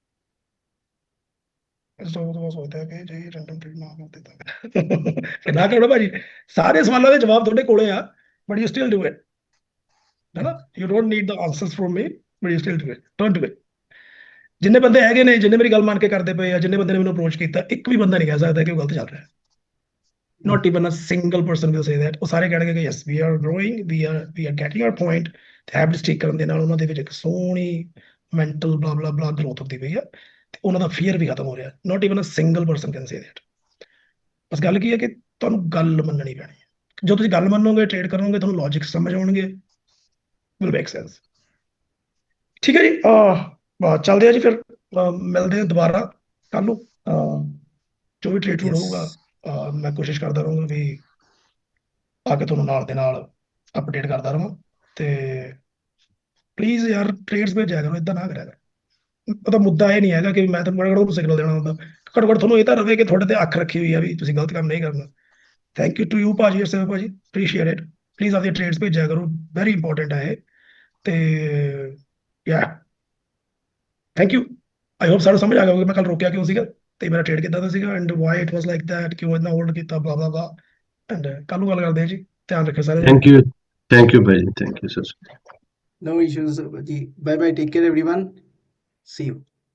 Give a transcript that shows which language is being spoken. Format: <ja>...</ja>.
<pa>Stop Las ਤੋਂ ਬਾਅਦ ਸੋਚਦੇ ਆ ਕਿ ਜੇ ਰੈਂਡਮ ਟ੍ਰੇਡ ਨਾ ਕਰਦੇ ਤਾਂ ਫਿਰ ਨਾ ਕਰੋ ਭਾਜੀ। ਸਾਰੇ ਸਵਾਲਾਂ ਦੇ ਜਵਾਬ ਤੁਹਾਡੇ ਕੋਲੇ ਆ,</pa> <en>But you still do it.</en> <pa>ਹੈ ਨਾ,</pa> <en>You don't need the answers from me, but you still do it. Don't do it.</en> <pa>ਜਿੰਨੇ ਬੰਦੇ ਹੈਗੇ ਨੇ, ਜਿੰਨੇ ਮੇਰੀ ਗੱਲ ਮੰਨ ਕੇ ਕਰਦੇ ਪਏ ਆ, ਜਿੰਨੇ ਬੰਦੇ ਨੇ ਮੈਨੂੰ ਅਪਰੋਚ ਕੀਤਾ, ਇੱਕ ਵੀ ਬੰਦਾ ਨਹੀਂ ਕਹਿ ਸਕਦਾ ਕਿ ਉਹ ਗਲਤ ਚੱਲ ਰਿਹਾ।</pa> <en>Not even a single person will say that।</en> <pa>ਉਹ ਸਾਰੇ ਕਹਿਣਗੇ ਕਿ</pa> <en>yes we are growing, we are getting our point।</en> <pa>ਤੇ ਹੈਬਿਟ ਸਟਿਕ ਕਰਨ ਦੇ ਨਾਲ ਉਹਨਾਂ ਦੇ ਵਿੱਚ ਇੱਕ ਸੋਹਣੀ ਮੈਂਟਲ ਬਲਾ ਬਲਾ ਬਲਾ ਗਰੋਥ ਹੁੰਦੀ ਪਈ ਆ, ਤੇ ਉਹਨਾਂ ਦਾ ਫੀਅਰ ਵੀ ਖਤਮ ਹੋ ਰਿਹਾ।</pa> <en>Not even a single person can say that।</en> <pa>ਬਸ ਗੱਲ ਕੀ ਹੈ ਕਿ ਤੁਹਾਨੂੰ ਗੱਲ ਮੰਨਣੀ ਪੈਣੀ ਹੈ। ਜੋ ਤੁਸੀਂ ਗੱਲ ਮੰਨੋਗੇ, ਟ੍ਰੇਡ ਕਰੋਗੇ, ਤੁਹਾਨੂੰ ਲੌਜਿਕ ਸਮਝ ਆਉਣਗੇ,</pa> <en>will make sense।</en> <pa>ਠੀਕ ਹੈ ਜੀ, ਚੱਲਦੇ ਆ ਜੀ ਫਿਰ। ਮਿਲਦੇ ਆ ਦੁਬਾਰਾ ਕੱਲ ਨੂੰ। ਜੋ ਵੀ ਟ੍ਰੇਡ</pa> <en>Yes.</en> <pa>ਹੋਊਗਾ, ਮੈਂ ਕੋਸ਼ਿਸ਼ ਕਰਦਾ ਰਹੂੰਗਾ ਵੀ ਆ ਕੇ ਤੁਹਾਨੂੰ ਨਾਲ ਦੇ ਨਾਲ ਅਪਡੇਟ ਕਰਦਾ ਰਹਾਂ। ਤੇ ਪਲੀਜ਼ ਯਾਰ ਟ੍ਰੇਡਸ ਭੇਜਿਆ ਕਰੋ, ਇਦਾਂ ਨਾ ਕਰਿਆ ਕਰੋ। ਉਹਦਾ ਮੁੱਦਾ ਇਹ ਨਹੀਂ ਹੈਗਾ ਕਿ ਮੈਂ ਤੁਹਾਨੂੰ ਕਿਹੜਾ ਸਿਗਨਲ ਦੇਣਾ ਹੁੰਦਾ। ਘੱਟੋ ਘੱਟ ਤੁਹਾਨੂੰ ਇਹ ਤਾਂ ਰਵੇ ਕਿ ਤੁਹਾਡੇ ਤੇ ਅੱਖ ਰੱਖੀ ਹੋਈ ਆ ਵੀ ਤੁਸੀਂ ਗਲਤ ਕੰਮ ਨਹੀਂ ਕਰਨਾ।</pa> <en>thank you to you</en> <pa>ਭਾਜੀ, ਅਰਸੇਵ ਭਾਜੀ,</pa> <en>Appreciate it.</en> <pa>ਪਲੀਜ਼ ਆਪਣੀ ਟ੍ਰੇਡਸ ਭੇਜਿਆ ਕਰੋ, ਵੈਰੀ ਇੰਪੋਰਟੈਂਟ ਹੈ ਇਹ। ਤੇ ਯਾ ਥੈਂਕ ਯੂ। ਆਈ ਹੋਪ ਸਾਨੂੰ ਸਮਝ ਆ ਗਿਆ ਕਿ ਮੈਂ ਕੱਲ ਰੋਕਿਆ ਕਿਉਂ ਸੀਗਾ, ਤੇ ਮੇਰਾ ਟ੍ਰੇਡ ਕਿੱਦਾਂ ਦਾ ਸੀਗਾ,</pa> <en>and why it was like that,</en> <pa>ਕਿਉਂ ਇੰਨਾ ਹੋਲਡ ਕੀਤਾ, ਬਲਾ ਬਲਾ ਬਲਾ। ਐਂਡ ਕੱਲ ਨੂੰ ਗੱਲ ਕਰਦੇ ਹਾਂ ਜੀ। ਧਿਆਨ ਰੱਖਿਓ ਸਾਰੇ ਜਣੇ।</pa> <en>Thank you, Bhaji. Thank you, sir. No issues, ji. Bye bye. Take care, everyone. See you.</en>